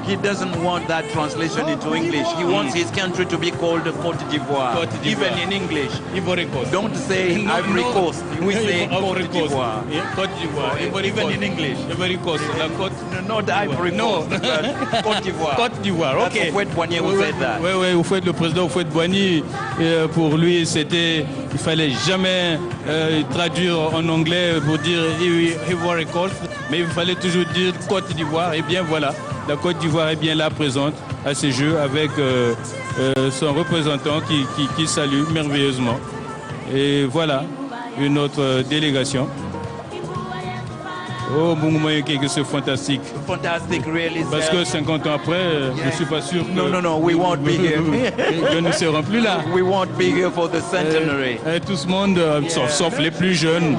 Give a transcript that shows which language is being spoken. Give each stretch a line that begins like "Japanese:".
English: He doesn't want that translation into English. He wants his country to be called Côte d'Ivoire, Côte d'Ivoire. even in English. Ivory Coast. Don't say Ivory Coast. We say Côte d'Ivoire. Côte d'Ivoire. Even in English. Ivory Coast. La Côte. Not Ivory Coast. but Côte d'Ivoire. Côte d'Ivoire. That's Ok. Houphouët-Boigny who said that.
French: Oui, le président Houphouët-Boigny, pour lui, il fallait jamais traduire en anglais pour dire Ivory Coast, mais il fallait toujours dire Côte d'Ivoire. Et bien voilà, la Côte d'Ivoire est bien là présente à ces Jeux avec son représentant qui salue merveilleusement. Et voilà, une autre délégation. Oh, Bungumayenge, c'est fantastique.
English: Fantastic, really.
French: Parce que 50 ans après, je ne suis pas sûr que...
English: No, we won't be here.
French: que nous ne serons plus là.
English: We won't be here for the centenary.
French: Tout ce monde, sauf les plus jeunes.